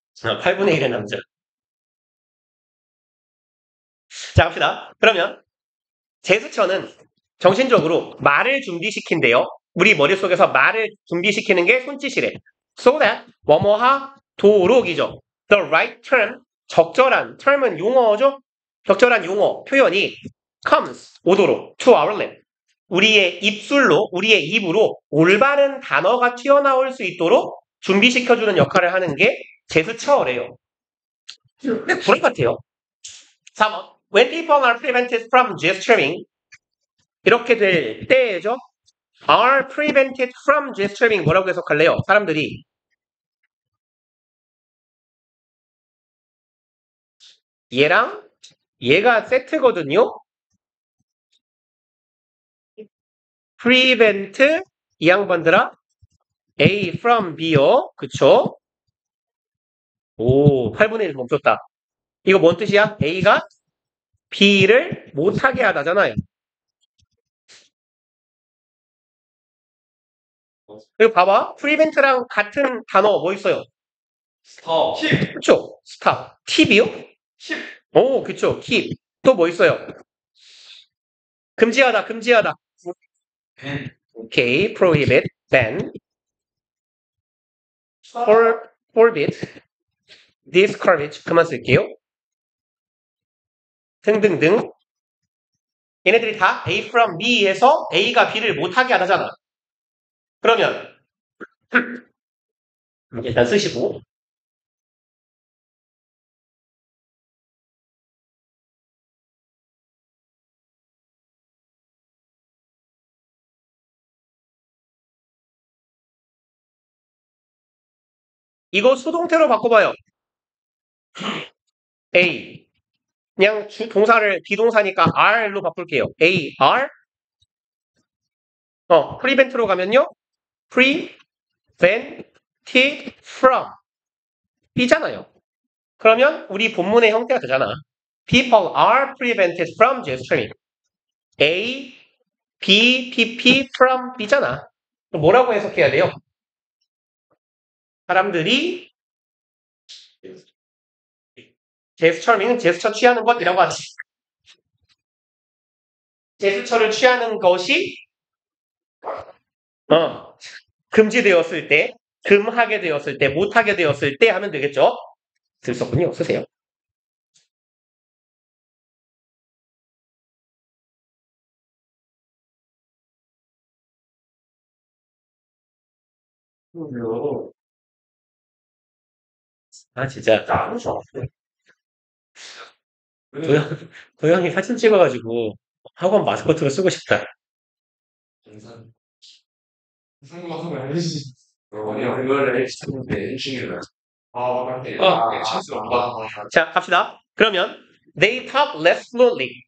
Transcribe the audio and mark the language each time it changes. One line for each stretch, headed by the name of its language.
Korean: 8분의 1의 남자. 자, 갑시다. 그러면 제스처는 정신적으로 말을 준비시킨대요. 우리 머릿속에서 말을 준비시키는 게 손짓이래.
English: So that
Korean: 뭐뭐하 도록이죠.
English: The right term,
Korean: 적절한
English: term은 용어죠.
Korean: 적절한 용어 표현이
English: comes
Korean: 오도록
English: to our lip.
Korean: 우리의 입술로 우리의 입으로 올바른 단어가 튀어나올 수 있도록 준비시켜주는 역할을 하는 게 제스처래요. 근데 불안 같아요. 3번.
English: When people are prevented from gesturing
Korean: 이렇게 될 때죠.
English: are prevented from gesturing
Korean: 뭐라고 해석할래요? 사람들이 얘랑 얘가 세트거든요.
English: prevent
Korean: 이 양반들아
English: A from B요.
Korean: 그쵸? 오 8분의 1 멈췄다. 이거 뭔 뜻이야? A가 B를 못하게 하다잖아요. 그리고 봐봐. prevent랑 같은 단어 뭐 있어요? 스톱. 그쵸? stop. keep이요? 오 그쵸. keep. 또 뭐 있어요? 금지하다. 오케이.
English: prohibit, ban, forbid, discourage
Korean: 그만 쓸게요. 등등등. 얘네들이 다 A from B에서 A가 B를 못하게 하다잖아. 그러면 일단 쓰시고 이거 수동태로 바꿔봐요. A 그냥 동사를 비동사니까 R로 바꿀게요.
English: A, R prevent로 가면요. prevented from B잖아요.
Korean: 그러면 우리 본문의 형태가 되잖아.
English: People are prevented from gesturing. A, B, PP from B잖아.
Korean: 그럼 뭐라고 해석해야 돼요? 사람들이 제스처는 제스처 취하는 것이라고 하지. 제스처를 취하는 것이 금지되었을 때, 금하게 되었을 때, 못하게 되었을 때 하면 되겠죠. 썼군요. 쓰세요. 아, 진짜. 도영이 사진 찍어가지고 학원 마스코트로 쓰고 싶다. 항상 상관없는 알지. 아니야, 이걸 했는데 일주일을. 아, 맞네. 찬스 없다. 자, 갑시다. 그러면
English: they talk less fluently.